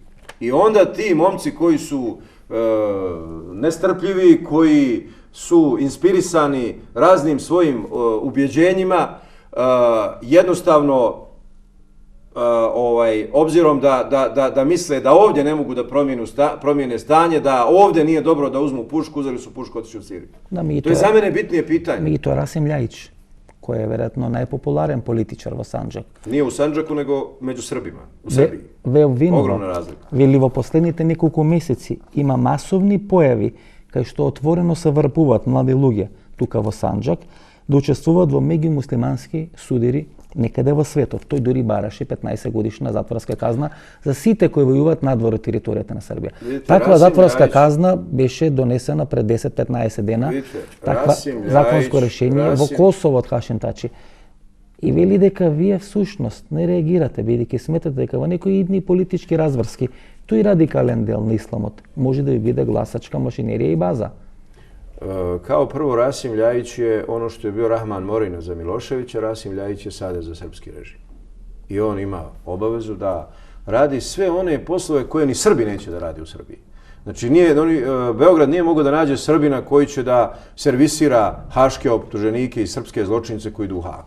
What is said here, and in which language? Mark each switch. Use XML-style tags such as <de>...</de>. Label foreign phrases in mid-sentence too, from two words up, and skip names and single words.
<bs>I onda ti momci koji su nestrpljivi, koji su inspirisani raznim svojim ubjeđenjima, jednostavno obzirom da misle da ovdje ne mogu da promijene stanje, da ovdje nije dobro da uzmu pušku, uzeli su pušku, otišli u Siriju. To je za mene bitnije pitanje. Mito Rasim Ljajić, koji je vjerojatno najpopularen političar</bs> <mk>во Санџак.</mk> <bs>Nije u Sandžaku, nego među Srbima, u Srbiji. Ogromna razlika.</bs> <mk>Вели во последните неколку месеци има масовни појави кај што отворено се врпуваат млади луѓе тука во Санџак да учествуваат во меѓумуслимански судири некаде во светот. Тој дури бараше 15 годишна затворска казна за сите кои војуваат надвор од територијата на Србија. Таква затворска казна беше донесена пред 10-15 дена. Таква законско решение во Косово од Хашим Тачи. И вели дека вие всушност не реагирате, бидејќи сметате дека во некои идни политички разврски тој радикален дел на исламот може да ви биде гласачка машинерија и база.</mk> <bs>Kao prvo, Rasim Ljajić je ono što je bio Rahman Morina za Miloševića, Rasim Ljajić je sada za srpski režim. I on ima obavezu da radi sve one poslove koje ni Srbi neće da radi u Srbiji. Znači, Beograd nije mogao da nađe Srbina koji će da servisira haške optuženike i srpske zločince koji idu u Hag.</bs>